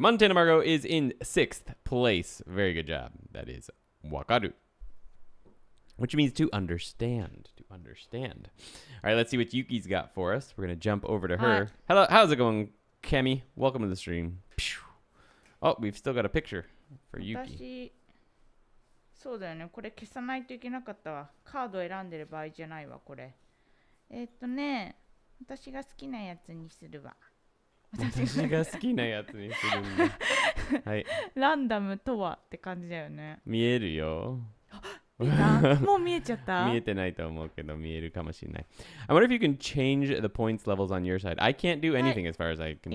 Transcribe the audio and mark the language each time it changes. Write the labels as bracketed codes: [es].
[en] Montana Margo is in 6th place. Very good job. That is wakaru. Which means to understand. To understand. All right, let's see what Yuki's got for us. We're going to jump over to her. Hi. Hello. How's it going, Kemi? Welcome to the stream. Oh, we've still got a picture for Yuki. [ja] 私そうだよねこれ消さないといけなかったわカード選んでる場合じゃないわこれ私が好きなやつにするわ私が好きなやつにするんだ。はい。ランダムとはって感じだよね見えるよ。見たもう見えちゃった見えてないと思うけど見えるかもしれない。 [en] I wonder if you can change the points levels on your side. I can't do anything as far as I can